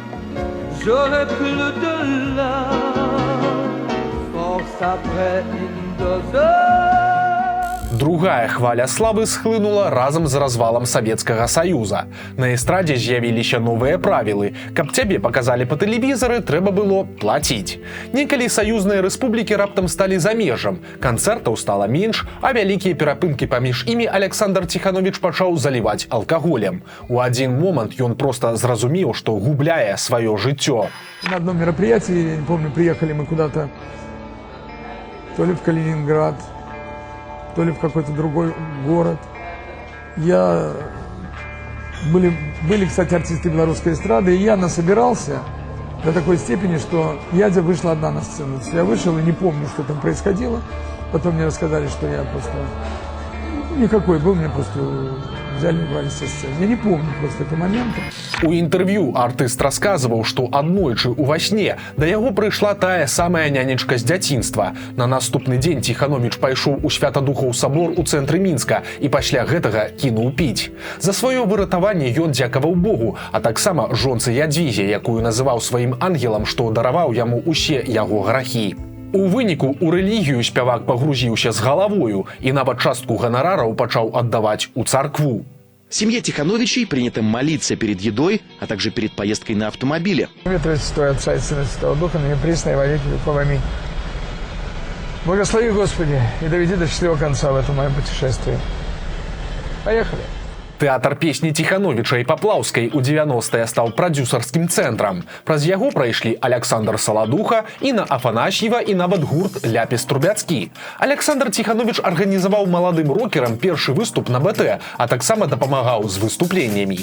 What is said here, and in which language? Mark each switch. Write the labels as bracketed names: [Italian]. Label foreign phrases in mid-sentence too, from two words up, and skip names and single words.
[French] J'aurais plus de la force après une [Belarusian] Другая хваля славы схлынула разам з развалам Савецкага Саюза. На эстрадзе з'явіліся новыя правілы. Каб цябе паказалі па тэлевізары, трэба было плаціць. Некалі саюзныя рэспублікі раптам сталі замежам. Канцэртаў стала менш, а вялікія перапынкі паміж імі Александр Тиханович пачаў заліваць алкаголем. У адзін момант ён проста зразумеў, што губляе сваё жыццё. [Russian] На одном мероприятии, я не помню, приехали мы куда-то, то ли в Калининград, то ли в какой-то другой город. Были, кстати, артисты белорусской эстрады, и я насобирался до такой степени, что Ядя вышла одна на сцену. Я вышел и не помню, что там происходило. Потом мне рассказали, что я просто... Никакой был, меня просто взяли и убрали со сцены. Я не помню просто этого момента. [Belarusian] У інтэрв'ю артыст расказваў, што аднойчы ўва сне да яго прыйшла тая самая нянечка з дзяцінства. На наступны дзень Тиханович пайшоў у Святадухаў сабор у цэнтры Мінска і пасля гэтага кінуў піць. За сваё выратаванне ён дзякаваў Богу, а таксама жонцы Ядвізе, якую называў сваім ангелам, што дараваў яму усе яго грахі. У выніку у рэлігію спявак пагрузіўся з галавою і нават частку ганарараў пачаў аддаваць у царкву. [Russian] В семье Тихановичей принято молиться перед едой, а также перед поездкой на автомобиле. Ветры святой Отца и Сына Святого Духа, ныне присно и во веки веков. Аминь. Благослови, Господи, и доведи до счастливого конца в этом моем путешествии. Поехали. [Belarusian] Тэатр песні Тихановича і Паплаўскай у 90-е стаў прадзюсарскім цэнтрам. Праз яго прайшлі Александр Саладуха, Інна Афанасьева і нават гурт Ляпіс-Трубяцкі. Александр Тиханович арганізаваў маладым рокерам першы выступ на БТ, а таксама дапамагаў з выступленнямі.